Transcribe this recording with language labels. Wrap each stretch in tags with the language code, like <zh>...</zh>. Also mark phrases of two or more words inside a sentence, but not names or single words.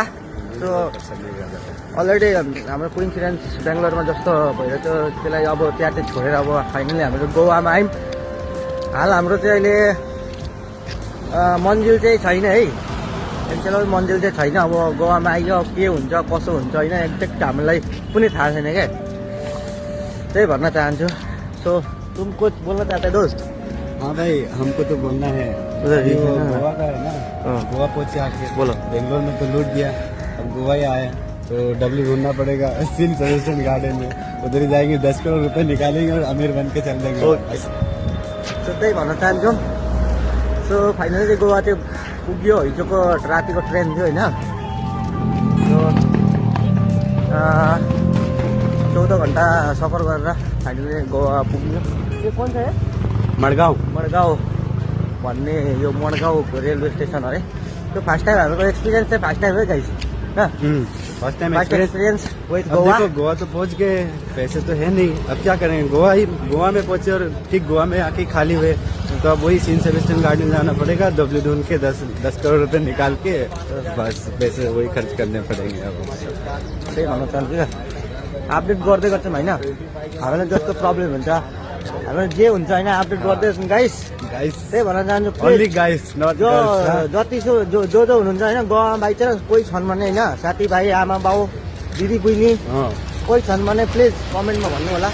<ne>सो अलरेडी हाम्रो कोइन्सिडेन्स बेङ्गलोरमा जस्तो भइरहेको थियो, त्यसलाई अब त्यहाँ चाहिँ छोडेर अब फाइनली हामीहरू गोवामा आयौँ। हाल हाम्रो चाहिँ अहिले मन्जिल चाहिँ छैन है, एक्चुअली मन्जिल चाहिँ छैन। अब गोवामा आइयो के हुन्छ कसो हुन्छ होइन, एक्ज्याक्ट हामीलाई कुनै थाहा छैन क्या, त्यही भन्न चाहन्छु।</ne> <hi>सो तुम कुछ बोल्न चाहते दोस्त? हाँ भाई, हमको तो बोलना है। उधर ही वो है ना? गोवा का है ना, हाँ। गोवा पहुंचे आके बोलो। बेंगलोर में तो लूट दिया, अब गोवा ही आया तो डब्ल्यू ढूंढना पड़ेगा सिन सजेशन गार्डन में। उधर ही जाएंगे, 10 करोड़ रुपए निकालेंगे और अमीर बन के चल देंगे।</hi> <ne>सो त्यही भन्न चाहन्छु। सो फाइनली चाहिँ गोवा चाहिँ पुग्यो। हिजोको रातिको ट्रेन थियो होइन, सो 14 घन्टा सफर गरेर फाइनली गोवा पुग्यो। यो कुन चाहिँ मडगांव मडगाउँ भन्ने यो मडगाउँ रेलवे स्टेसन अरे। त्यो</ne> <en>first time</en> <ne>हाम्रो एक्सपिरियन्स चाहिँ</ne> <en>first time</en> <ne>है गाइस,</ne> <en>first time first experience with अब गोवा।</en> <hi>देखो गोवा तो पहुंच गए, पैसे तो है नहीं, अब क्या करेंगे। गोवा में पहुंचे और ठीक गोवा में आके खाली हुए, तो अब वही सीन सेबेस्टियन गार्डन जाना पड़ेगा। डब्ल्यू ढूंढ के 10 करोड़ रुपए निकाल के बस पैसे वही खर्च करने पड़ेंगे।</hi> <ne>अब त्यही भन्न चाहन्छु क्या, अपडेट गर्दै गर्छौँ होइन। हामीलाई जस्तो प्रब्लम हुन्छ, हामीलाई जे हुन्छ होइन, अपडेट गर्दै गर्छौँ गाइस। गाइस, त्यही भन्न चाहन्छु,</ne> <en>only guys not जो गर्ल्स।</en> <ne>जतिसो जो हुनुहुन्छ होइन गोवामा बाइचान्स कोही छन् भने होइन, साथीभाइ आमा बाउ दिदी बहिनी कोही छन् भने प्लिज कमेन्टमा भन्नु होला।</ne>